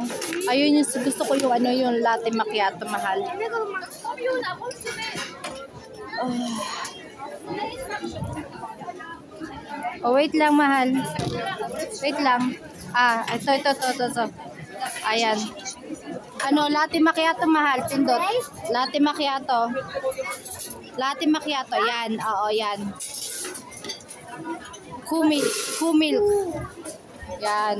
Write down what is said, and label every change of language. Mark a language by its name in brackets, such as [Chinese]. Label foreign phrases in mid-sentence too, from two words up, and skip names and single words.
[Filipino] Ayun yung gusto ko yung ano yung [Italian] latte macchiato, [Filipino] mahal. Oh, wait lang, mahal. Wait lang. Ah, ito. Ayan. Ano, [Italian] latte macchiato, [Filipino] mahal. Pindot. [Italian] Latte macchiato. Latte macchiato, [Filipino] yan. Oo, yan. Kumil. Yan.